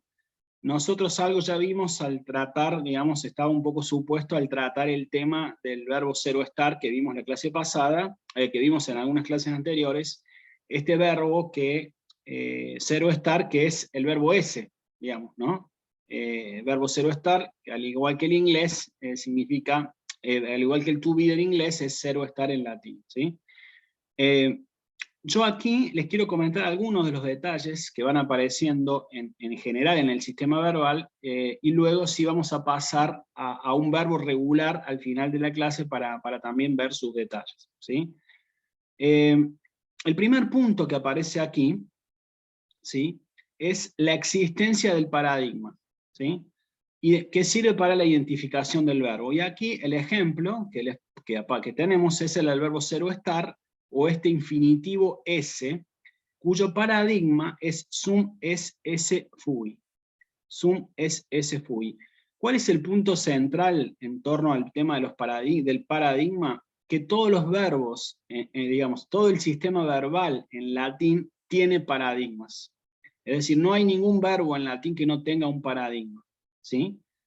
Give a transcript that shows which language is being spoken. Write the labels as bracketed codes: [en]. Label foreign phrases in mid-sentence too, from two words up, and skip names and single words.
[es] Nosotros algo ya vimos al tratar, digamos, estaba un poco supuesto al tratar el tema del verbo zero estar que vimos en la clase pasada, que vimos en algunas clases anteriores, este verbo que, zero estar, que es el verbo ese, digamos, ¿no? Verbo zero estar, al igual que el inglés, significa, al igual que el [en] to be [es] en inglés, es zero estar en latín, ¿sí? Yo aquí les quiero comentar algunos de los detalles que van apareciendo en general en el sistema verbal, y luego sí vamos a pasar a un verbo regular al final de la clase para también ver sus detalles, ¿sí? El primer punto que aparece aquí, ¿sí? Es la existencia del paradigma, ¿sí? Y que sirve para la identificación del verbo. Y aquí el ejemplo que tenemos es el del verbo zero estar, o este infinitivo S, cuyo paradigma es [la] sum es esse fui. Sum es esse fui. [es] ¿Cuál es el punto central en torno al tema de del paradigma? Que todos los verbos, digamos, todo el sistema verbal en latín tiene paradigmas. Es decir, no hay ningún verbo en latín que no tenga un paradigma, ¿sí?